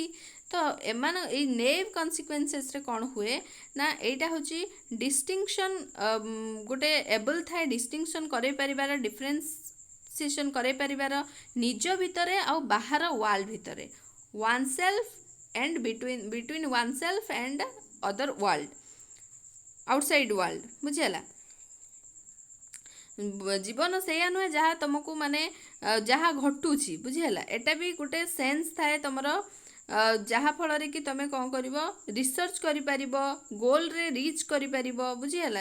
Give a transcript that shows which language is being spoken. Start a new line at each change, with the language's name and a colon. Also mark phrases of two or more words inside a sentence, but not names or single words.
Odia: ତ ଏଇ ନେଭ୍ କନସିକ୍ୱେନ୍ସେସ୍ରେ କ'ଣ ହୁଏ ନା, ଏଇଟା ହେଉଛି ଡିଷ୍ଟିଂସନ୍, ଗୋଟେ ଏବଲ୍ ଥାଏ ଡିଷ୍ଟିଂସନ୍ କରେଇ ପାରିବାର, ଡିଫରେନ୍ସିଏସନ୍ କରେଇ ପାରିବାର ନିଜ ଭିତରେ ଆଉ ବାହାର ୱାର୍ଲଡ ଭିତରେ।
English: one self and between oneself and other world, outside world,
Odia: ବୁଝିହେଲା। ଜୀବନ ସେଇଆ ନୁହେଁ ଯାହା ତମକୁ ମାନେ ଯାହା ଘଟୁଛି, ବୁଝିହେଲା। ଏଟା ବି ଗୋଟେ ସେନ୍ସ ଥାଏ ତମର, ଯାହା ଫଳରେ କି ତମେ କ'ଣ କରିବ, ରିସର୍ଚ୍ଚ କରିପାରିବ, ଗୋଲରେ ରିଚ୍ କରିପାରିବ, ବୁଝିହେଲା।